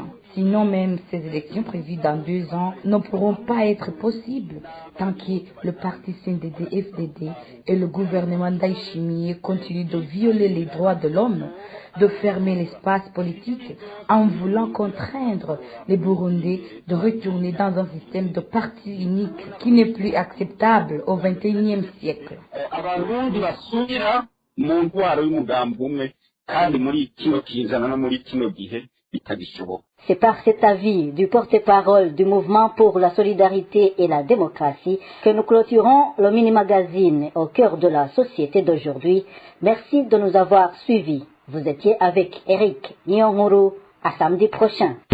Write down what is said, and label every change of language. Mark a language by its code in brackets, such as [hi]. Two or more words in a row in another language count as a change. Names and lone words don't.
[fr] Sinon même ces élections prévues dans 2 ans ne pourront pas être possibles tant que le parti CNDD-FDD et le gouvernement Ndayishimiye continuent de violer les droits de l'homme, de fermer l'espace politique en voulant contraindre les Burundais de retourner dans un système de parti unique qui n'est plus acceptable au XXIe siècle. [rn] Abarundi basubira mu ntwaro y'umugambi umwe kandi muri kino kizana no muri kino gihe bitagishoboka. [fr] C'est par cet avis du porte-parole du mouvement pour la solidarité et la démocratie que nous clôturons le mini-magazine au cœur de la société d'aujourd'hui. Merci de nous avoir suivis. Vous étiez avec Eric Nyonguru. À samedi prochain.